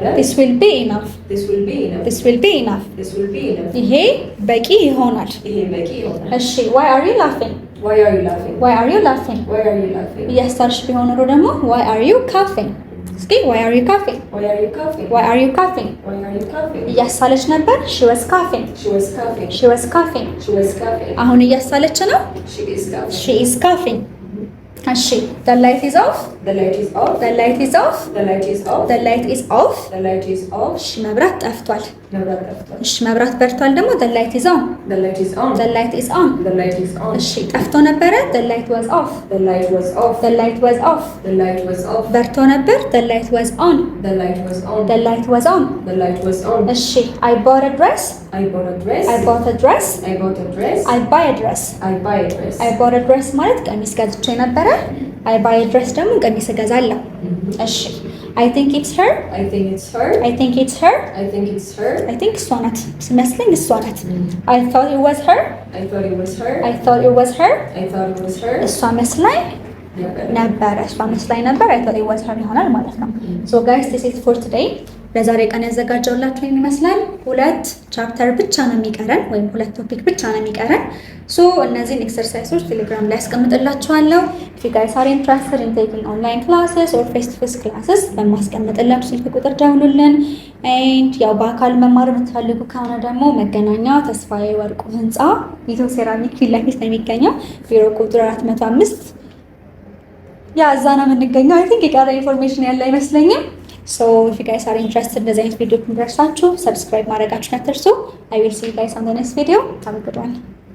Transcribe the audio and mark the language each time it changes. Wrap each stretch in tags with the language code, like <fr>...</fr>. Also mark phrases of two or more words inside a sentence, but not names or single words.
<en>this will be enough This will be enough. this will be enough This will be enough.</en> <am>ይሄ በቂ ይሆናል ይሄ በቂ ይሆናል።</am> <en>እሺ why are you laughing Why are you laughing? why are you laughing Why are you laughing?</en> <am>እያሳልሽ ቢሆን ኖሮ ደግሞ</am> <en>why are you coughing እስኪ why are you coughing Why are you coughing? why are you coughing Why are you coughing?</en> <am>እያሳለች ነበር</am> <en>she was coughing She was coughing. she was coughing She was coughing.</en> <am>አሁን እያሳለች ነው</am> <en>She is coughing. she is coughing እሺ the light is off The light is off. the light is off The light is off. the light is off The light is off.</en> <am>እሺ መብራት ጠፍቷል መብራት ጠፍቷል። እሺ መብራት በርቷል ደግሞ</am> <en>the light is on The light is on. the light is on The light is on.</en> <am>እሺ ጠፍቶ ነበረ</am> <en>the light was off The light was off. the light was off The light was off.</en> <am>በርቶ ነበር</am> <en>the light was on The light was on. the light was on The light was on. እሺ I bought a dress I bought a dress. I bought a dress I bought a dress. I buy a dress I buy a dress. I bought a dress</en> <am>ማለት ቀሚስ ገዝቼ ነበረ</am> <en>I buy a dress</en> <am>ደግሞ ቀሚስ እገዛለሁ እሺ</am> <en>I think it's her I think it's her. I think it's her I think it's her. I think</en> <am>እሷ ናት ሲመስለኝ እሷ ናት</am> <en>I thought it was her I thought it was her. I thought it was her I thought it was her.</en> <am>እሷ መስላኝ</am> <en>Yeah.</en> <am>ነበረ እሷ መስላኝ ነበር</am> <en>I thought it was her</en> <am>ይሆናል ማለት ነው</am> <en>so guys this is for today</en> <am>ለዛሬ ቀን ያዘጋጀውላችሁ ይመስላል ሁለት ቻፕተር ብቻ ነው የሚቀረን ወይም ሁለት ቶፒክ ብቻ ነው የሚቀረን ሶ እነዚህን ኤክሰርሳይሶች ቴሌግራም ላይ አስቀምጥላችኋለሁ</am> <en>if you guys are interested in taking online classes or face to face classes</en> <am>በማስቀምጥላችሁ ስልክ ቁጥር ደውሉልን and ያው በአካል መማር የምትፈልጉ ከሆነ ደግሞ መገናኛ ተስፋዬ ወርቁ ህንፃ ኢትዮ ሴራሚክ ፊት ለፊት ነው የሚገኘው ቢሮ ቁጥር 405 ያ እዛ ነው የምንገኘው</am> <en>I think</en> <am>የቀረ ኢንፎርሜሽን ያለ አይመስለኝም</am> <en>so if you guys are interested in this video, subscribe</en> <am>ማድረጋችሁን አትርሱ</am> <en>I will see you guys on the next video have a good one</en>